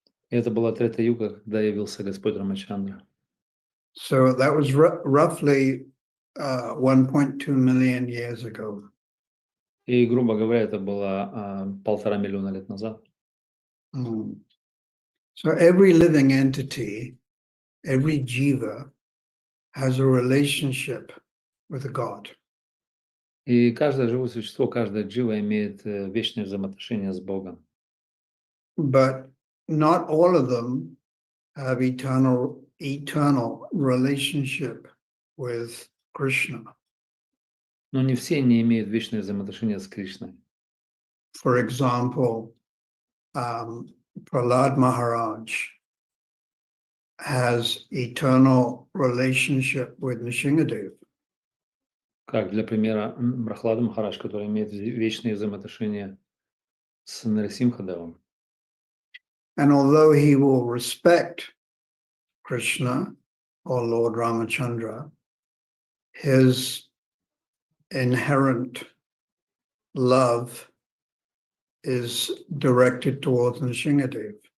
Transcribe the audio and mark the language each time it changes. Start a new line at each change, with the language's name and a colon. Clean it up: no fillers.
Russian: Это была Трета-юга, когда явился Господь Рамачандра.
English: So that was roughly 1.2 million years ago.
Russian: И, грубо говоря, это было 1,5 миллиона лет назад.
English: So every living entity, every jiva, has a relationship with God.
Russian: И каждое живое существо, каждая джива имеет вечное взаимоотношение с Богом.
English: But not all of them have eternal relationship with Krishna.
Russian: Но не все не имеют вечное взаимоотношение с Кришной.
English: For example, Prahlad Maharaj has eternal relationship with Nrsimhadev.
Russian: Как для примера Прахлада Махарадж, который имеет вечные взаимоотношения с Нарасимхадевом.
English: And although he will respect Krishna or Lord Ramachandra, his inherent love is directed towards Nrsimhadev.